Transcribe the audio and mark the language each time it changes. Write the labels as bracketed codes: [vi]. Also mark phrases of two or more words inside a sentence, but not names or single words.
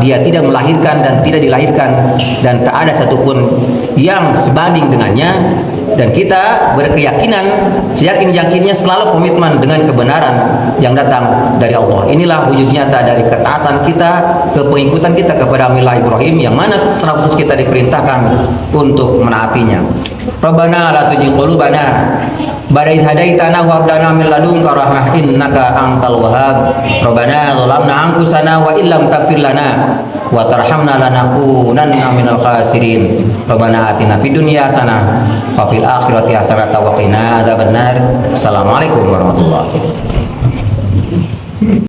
[id] Dia tidak melahirkan dan tidak dilahirkan, dan tak ada satupun yang sebanding dengannya. Dan kita berkeyakinan, seyakin-yakinnya selalu komitmen dengan kebenaran yang datang dari Allah. Inilah wujud nyata dari ketaatan kita, kepengikutan kita kepada milah Ibrahim, yang mana secara khusus kita diperintahkan untuk menaatinya. [ar] ربنا لا تزغ قلوبنا بعد إذ هديتنا وهب لنا من لدنك رحمة إنك أنت الوهاب. ربنا ظلمنا أنفسنا وإن لم تغفر لنا وترحمنا لنكونن من الخاسرين. ربنا آتنا في الدنيا حسنة وفي الآخرة حسنة وقنا عذاب النار. السلام عليكم ورحمة الله وبركاته.